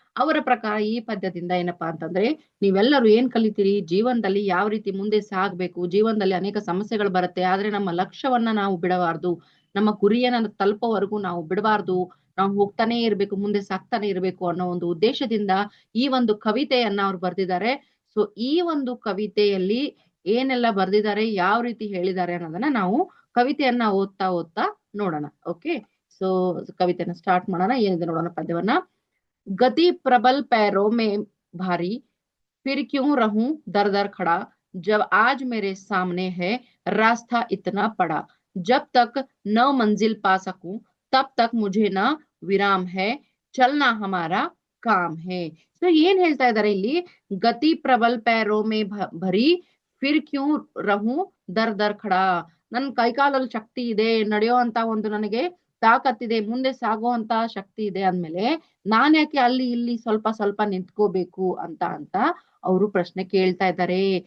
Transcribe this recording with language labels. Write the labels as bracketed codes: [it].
[kn] ಅವರ ಪ್ರಕಾರ ಈ ಪದ್ಯದಿಂದ ಏನಪ್ಪಾ ಅಂತಂದ್ರೆ ನೀವೆಲ್ಲರೂ ಏನ್ ಕಲಿತೀರಿ, ಜೀವನದಲ್ಲಿ ಯಾವ ರೀತಿ ಮುಂದೆ ಸಾಗ್ಬೇಕು, ಜೀವನದಲ್ಲಿ ಅನೇಕ ಸಮಸ್ಯೆಗಳು ಬರುತ್ತೆ, ಆದ್ರೆ ನಮ್ಮ ಲಕ್ಷ್ಯವನ್ನ ನಾವು ಬಿಡಬಾರ್ದು, ನಮ್ಮ ಗುರಿಯನ್ನ ತಲುಪೋವರೆಗೂ ನಾವು ಬಿಡಬಾರ್ದು, ನಾವು ಹೋಗ್ತಾನೆ ಇರ್ಬೇಕು, ಮುಂದೆ ಸಾಕ್ತಾನೆ ಇರ್ಬೇಕು ಅನ್ನೋ ಒಂದು ಉದ್ದೇಶದಿಂದ ಈ ಒಂದು ಕವಿತೆಯನ್ನ ಅವ್ರು ಬರ್ದಿದ್ದಾರೆ. ಸೊ ಈ ಒಂದು ಕವಿತೆಯಲ್ಲಿ ಏನೆಲ್ಲ ಬರ್ದಿದ್ದಾರೆ, ಯಾವ ರೀತಿ ಹೇಳಿದ್ದಾರೆ ಅನ್ನೋದನ್ನ ನಾವು ಕವಿತೆಯನ್ನ ಓದ್ತಾ ಓದ್ತಾ ನೋಡೋಣ. ಓಕೆ, ಸೊ ಕವಿತೆಯನ್ನ ಸ್ಟಾರ್ಟ್ ಮಾಡೋಣ. ಏನಿದೆ ನೋಡೋಣ ಪದ್ಯವನ್ನ. [hi] ಗತಿ ಪ್ರಬಲ್ पैरों में भारी, फिर क्यों रहूं दर दर खड़ा, जब आज मेरे सामने है रास्ता इतना पड़ा, जब तक न मंजिल पा सकूं तब तक मुझे न विराम है, चलना हमारा काम है. [kn] ಸೊ ಏನ್ ಹೇಳ್ತಾ ಇದಾರೆ ಇಲ್ಲಿ, [hi] ಗತಿ ಪ್ರಬಲ್ पैरों में भरी, ಫಿರ್ Q rohu there there kada, [kn] ನನ್ ಕೈಕಾಲಲ್ಲಿ ಶಕ್ತಿ ಇದೆ, ನಡೆಯೋ ಅಂತ ಒಂದು ನನಗೆ ತಾಕತ್ತಿದೆ, ಮುಂದೆ ಸಾಗೋ ಅಂತ ಶಕ್ತಿ ಇದೆ ಅಂದ್ಮೇಲೆ ನಾನ್ ಯಾಕೆ ಅಲ್ಲಿ ಇಲ್ಲಿ ಸ್ವಲ್ಪ ಸ್ವಲ್ಪ ನಿಂತ್ಕೋಬೇಕು ಅಂತ ಅವರು ಪ್ರಶ್ನೆ ಕೇಳ್ತಾ ಇದ್ದಾರೆ.